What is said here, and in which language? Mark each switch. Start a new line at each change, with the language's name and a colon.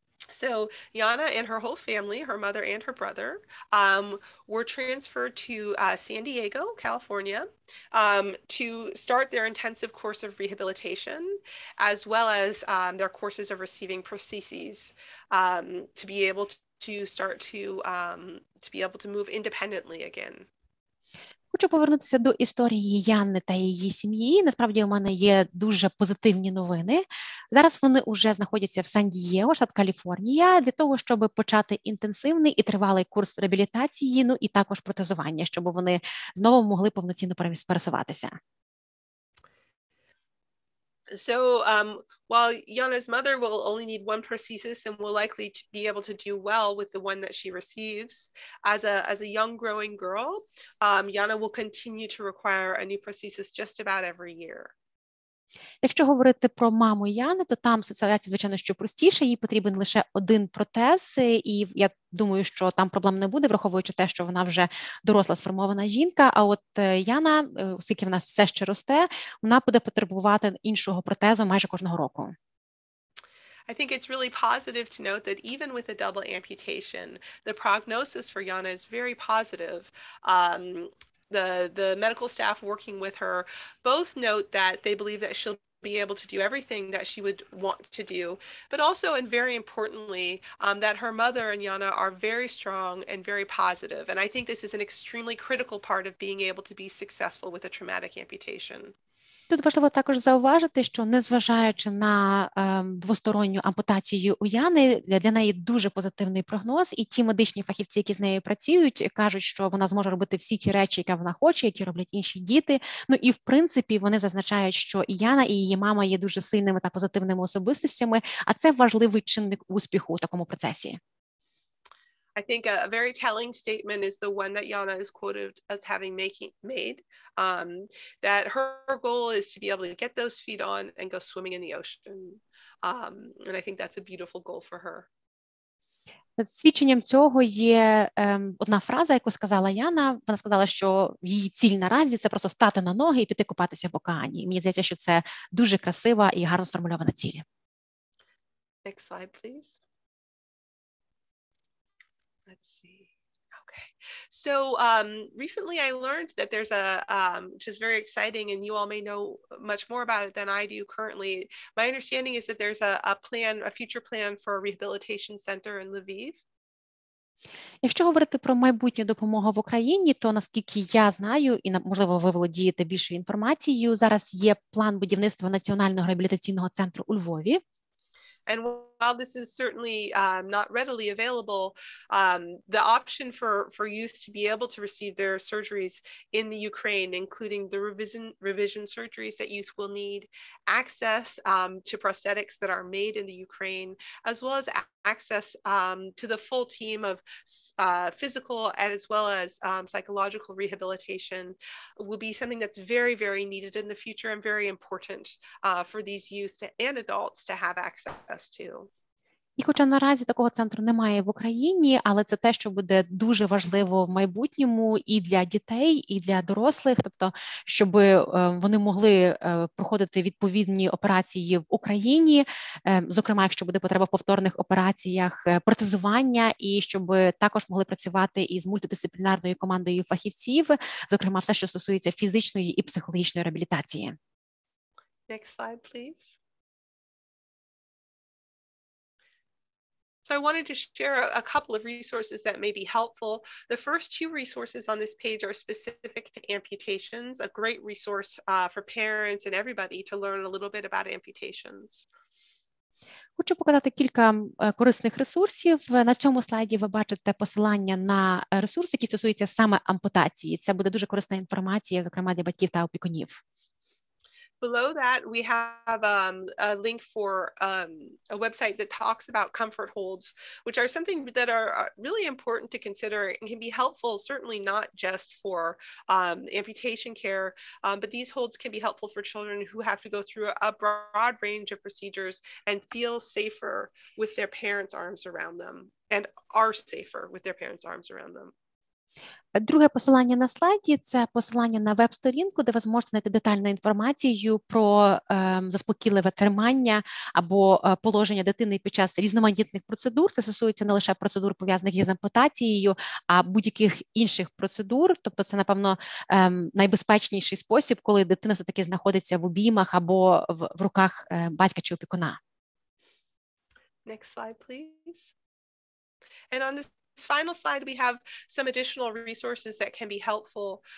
English: So Yana and her whole family, her mother and her brother, were transferred to San Diego, California, to start their intensive course of rehabilitation, as well as their courses of receiving prostheses, to be able to start to be able to move independently again.
Ukrainian: Хочу повернутися до історії Яни та її сім'ї. Насправді у мене є дуже позитивні новини. Зараз вони вже знаходяться в Сан-Дієго, штат Каліфорнія, для того, щоб почати інтенсивний і тривалий курс реабілітації, ну і також протезування, щоб вони знову могли повноцінно пересуватися.
English: So while Yana's mother will only need one prosthesis and will likely to be able to do well with the one that she receives, as a young growing girl, Yana will continue to require a new prosthesis just about every year.
Ukrainian: Якщо говорити про маму Яни, то там ситуація, звичайно, що простіше, їй потрібен лише один протез, і я думаю, що там проблем не буде, враховуючи те, що вона вже доросла сформована жінка, а от Яна, оскільки вона все ще росте, вона буде потребувати іншого протезу майже кожного року.
English: I think it's really positive to note that even with a double amputation, the prognosis for Yana is very positive. The medical staff working with her both note that they believe that she'll be able to do everything that she would want to do, but also, and very importantly, that her mother and Yana are very strong and very positive. And I think this is an extremely critical part of being able to be successful with a traumatic amputation.
Ukrainian: Тут важливо також зауважити, що незважаючи на двосторонню ампутацію у Яни, для неї дуже позитивний прогноз, і ті медичні фахівці, які з нею працюють, кажуть, що вона зможе робити всі ті речі, які вона хоче, які роблять інші діти. Ну і в принципі вони зазначають, що і Яна, і її мама є дуже сильними та позитивними особистостями, а це важливий чинник успіху у такому процесі.
English: I think a very telling statement is the one that Yana is quoted as having made, that her goal is to be able to get those feet on and go swimming in the ocean. And I think that's a beautiful goal for her.
Ukrainian: Свідченням цього є одна фраза, яку сказала Яна. Вона сказала, що її ціль наразі – це просто стати на ноги і піти купатися в океані. Мені здається, що це дуже красива і гарно сформульована ціль.
English: Next slide, please. Let's see. Okay. So recently I learned that there's a, which is very exciting, and you all may know much more about it than I do currently. My understanding is that there's a future plan for a rehabilitation center in Lviv.
Ukrainian: Якщо говорити про майбутню допомогу в Україні, то наскільки я знаю, і можливо ви володієте більшою інформацією, зараз є план будівництва національного реабілітаційного центру у Львові.
English: And while this is certainly not readily available, the option for youth to be able to receive their surgeries in the Ukraine, including the revision surgeries that youth will need, access to prosthetics that are made in the Ukraine, as well as access to the full team of physical as well as psychological rehabilitation will be something that's very, very needed in the future and very important for these youth and adults to have access to.
Ukrainian: І хоча наразі такого центру немає в Україні, але це те, що буде дуже важливо в майбутньому і для дітей, і для дорослих, тобто, щоб вони могли проходити відповідні операції в Україні, зокрема, якщо буде потреба в повторних операціях протезування, і щоб також могли працювати із мультидисциплінарною командою фахівців, зокрема, все, що стосується фізичної і психологічної реабілітації.
English: Next slide, please. So I wanted to share a couple of resources that may be helpful. The first two resources on this page are specific to amputations, a great resource for parents and everybody to learn a little bit about amputations.
Ukrainian: Хочу показати кілька корисних ресурсів. На цьому слайді ви бачите посилання на ресурси, які стосуються саме ампутації. Це буде дуже корисна інформація, зокрема для батьків та опікунів.
English: Below that, we have a link for a website that talks about comfort holds, which are something that are really important to consider and can be helpful, certainly not just for amputation care, but these holds can be helpful for children who have to go through a broad range of procedures and feel safer with their parents' arms around them and are safer with their parents' arms around them.
Ukrainian: Друге посилання на слайді – це посилання на веб-сторінку, де ви зможете знайти детальну інформацію про заспокійливе тримання або положення дитини під час різноманітних процедур. Це стосується не лише процедур, пов'язаних із ампутацією, а будь-яких інших процедур. Тобто це, напевно, найбезпечніший спосіб, коли дитина все-таки знаходиться в обіймах або в руках батька чи опікуна.
English: Next slide, please. And on this final slide, we have some additional resources that can be helpful.